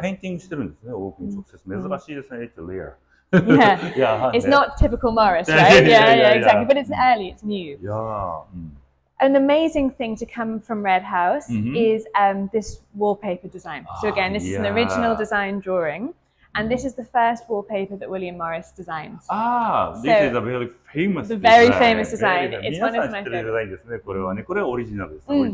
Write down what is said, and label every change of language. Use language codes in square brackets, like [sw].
[ja] Painting してるんですね、オークに直接。珍しいですね、 [en] it's rare. Yeah. It's not typical Morris, right? Yeah, exactly. But it's early, it's new. Yeah. An amazing thing to come from Red House is this wallpaper design. So again, this is an original design drawing. And this is the first wallpaper that William Morris designs. This is a very famous design. Very famous design. It's one of my favorites. [ja] 皆さん知ってるデザインですね、これはね。これはオリジナルです。